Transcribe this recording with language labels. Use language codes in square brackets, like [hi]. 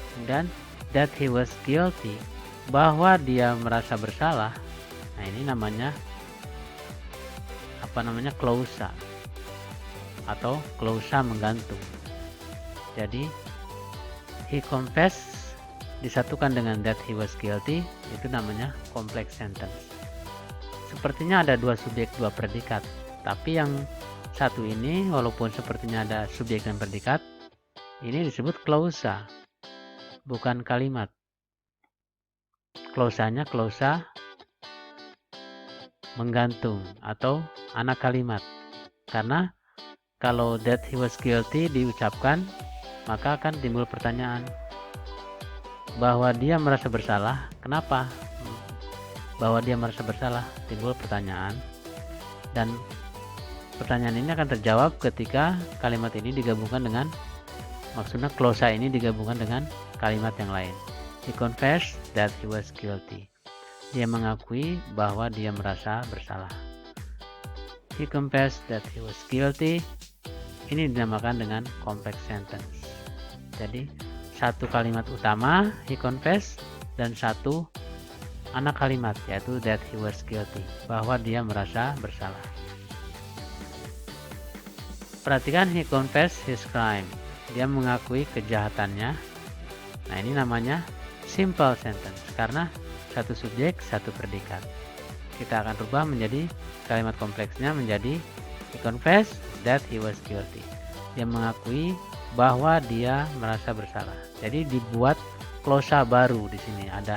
[id] Dan [en] that he was guilty, [id] bahwa dia merasa bersalah. Nah, ini namanya klausa atau klausa menggantung. Jadi [en] he confessed [id] disatukan dengan [en] that he was guilty, [id] itu namanya [en] complex sentence. [id] Sepertinya ada dua subjek dua predikat, tapi yang satu ini walaupun sepertinya ada subjek dan predikat, ini disebut klausa, bukan kalimat. Klausanya klausa menggantung atau anak kalimat. Karena kalau [en] that he was guilty [id] diucapkan, maka akan timbul pertanyaan bahwa dia merasa bersalah. Kenapa? Bahwa dia merasa bersalah, timbul pertanyaan, dan pertanyaan ini akan terjawab ketika kalimat ini digabungkan dengan, maksudnya klausa ini digabungkan dengan kalimat yang lain. [en] He confessed that he was guilty. [id] Dia mengakui bahwa dia merasa bersalah. [en] He confessed that he was guilty. [id] Ini dinamakan dengan [en] complex sentence. [id] Jadi satu kalimat utama [en] he confessed [id] dan satu anak kalimat, yaitu [en] that he was guilty, [id] bahwa dia merasa bersalah. Perhatikan, [en] he confessed his crime. [id] Dia mengakui kejahatannya. Nah, ini namanya [en] simple sentence [id] karena satu subjek, satu predikat. Kita akan rubah menjadi kalimat kompleksnya menjadi [en] he confessed that he was guilty. [id] Dia mengakui bahwa dia merasa bersalah. Jadi dibuat klausa baru di sini.